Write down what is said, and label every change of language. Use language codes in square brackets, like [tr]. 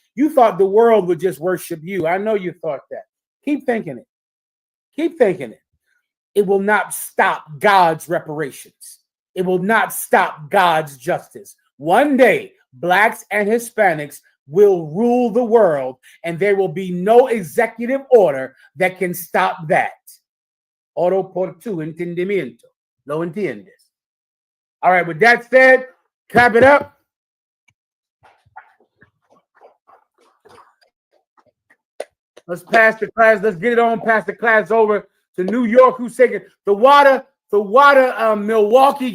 [en] You thought the world would just worship you. I know you thought that. Keep thinking it. Keep thinking it. it will not stop God's reparations. It will not stop God's justice. One day, blacks and Hispanics will rule the world, and there will be no executive order that can stop that. [es] Oro por tu entendimiento. ¿Lo entiendes? [en] All right, with that said, clap it up. Let's pass the class. Let's get it on. Pass the class over to New York. Who's taking the water? The water, Milwaukee.